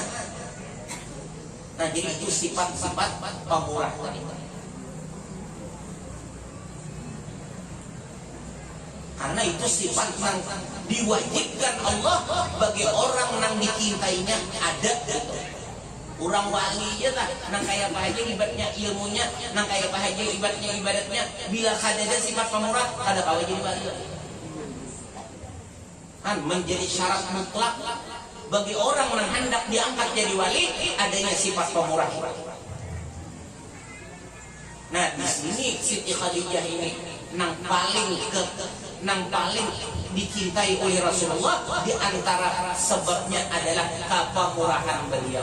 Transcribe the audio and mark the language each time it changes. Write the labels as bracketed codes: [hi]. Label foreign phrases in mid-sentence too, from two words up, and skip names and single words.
[id] Nah, jadi itu sifat-sifat pemurah tadi. Karena itu sifat yang diwajibkan Allah bagi orang yang dicintainya ada gitu. Orang wali aja lah, nang kaya apa aja ibadatnya ilmunya, nang kaya apa aja ibadatnya. Bila ada sifat pemurah, kada kawa jadi wali. Kan menjadi syarat mutlak bagi orang yang hendak diangkat jadi wali adanya sifat pemurah. Nah di sini Siti Khadijah ini nang paling dicintai oleh Rasulullah, di antara sebabnya adalah kepemurahan beliau.